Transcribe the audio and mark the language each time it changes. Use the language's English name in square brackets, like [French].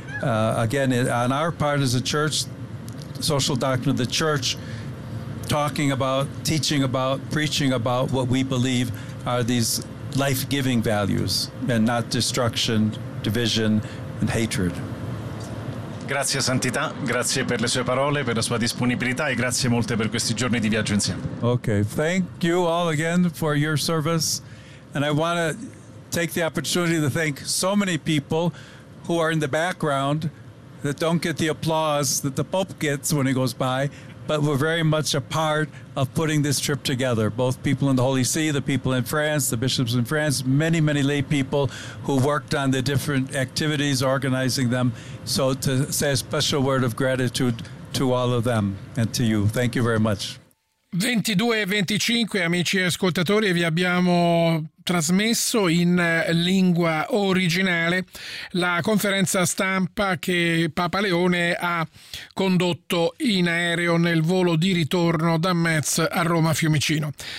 [English] Again, on our part as a church, social doctrine of the church, talking about, teaching about, preaching about what we believe are these life-giving values and not destruction, division, and hatred. [Italian] Grazie Santità, grazie per le sue parole, per la sua disponibilità e grazie molte per questi giorni di viaggio insieme. [English] Okay, thank you all again for your service. And I want to take the opportunity to thank so many people who are in the background that don't get the applause that the Pope gets when he goes by, but were very much a part of putting this trip together. Both people in the Holy See, the people in France, the bishops in France, many, many lay people who worked on the different activities, organizing them. So to say a special word of gratitude to all of them and to you. Thank you very much. [Italian] 22:25, amici ascoltatori, vi abbiamo trasmesso in lingua originale la conferenza stampa che Papa Leone ha condotto in aereo nel volo di ritorno da Metz a Roma Fiumicino.